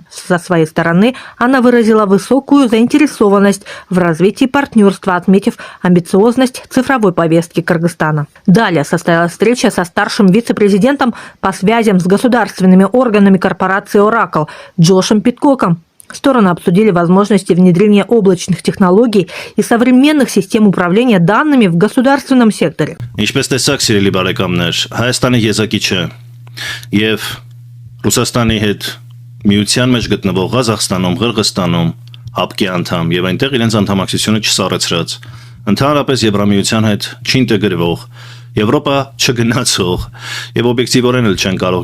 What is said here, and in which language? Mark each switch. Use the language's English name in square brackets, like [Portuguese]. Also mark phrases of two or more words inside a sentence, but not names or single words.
[Russian] Со своей стороны она выразила высокую заинтересованность в развитии партнерства, отметив амбициозность цифровой повестки Кыргызстана. Далее состоялась встреча со старшим вице-президентом по связям с государственными органами корпорации Oracle Джошем Питкоком. Стороны обсудили возможности внедрения облачных технологий и современных систем управления данными в государственном секторе. [Armenian] Ինչպես տեսակ, սիրելի բարեկամներ, Հայաստանի եզակի չէ եւ Ռուսաստանի հետ միության մեջ գտնվող Ղազախստանում, Ղրղստանում, ՀԱՊԿ-ի անդամ եւ այնտեղ իրենց անդամակցությունը չսառեցրած, ընդհանրապես Եվրամիության հետ չինտեգրվող, Եվրոպա չգնացող եւ օբյեկտիվորեն էլ չեն կարող